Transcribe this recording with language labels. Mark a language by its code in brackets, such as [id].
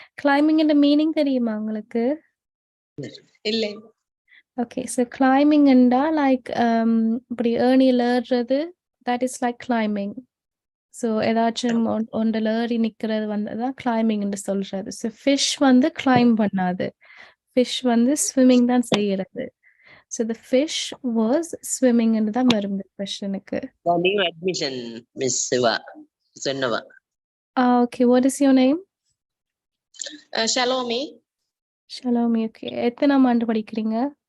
[ta] Climbing இந்த meaning தெரியுமா உங்களுக்கு? இல்லை. [en] Okay, so climbing ண்டா like [ta] இப்படி ஏணியில ஏறுறது, [en] that is like climbing. [ta] So ஏதாச்சும் ஒன்றில் ஏறி நிக்கிறது வந்துதான் climbing ன்னு சொல்றது. So fish வந்து climb பண்ணாது. Fish வந்து swimming தான் செய்யறது. [en] So the fish was swimming [ta] ன்னு தான் வரும் இந்த [en] questionக்கு. New admission, Miss Siva. சொன்னவா. Okay, what is your name? Shalomi. [ta] Shalomi, okay. எத்தனாம் ஆண்டு படிக்கிறீங்க?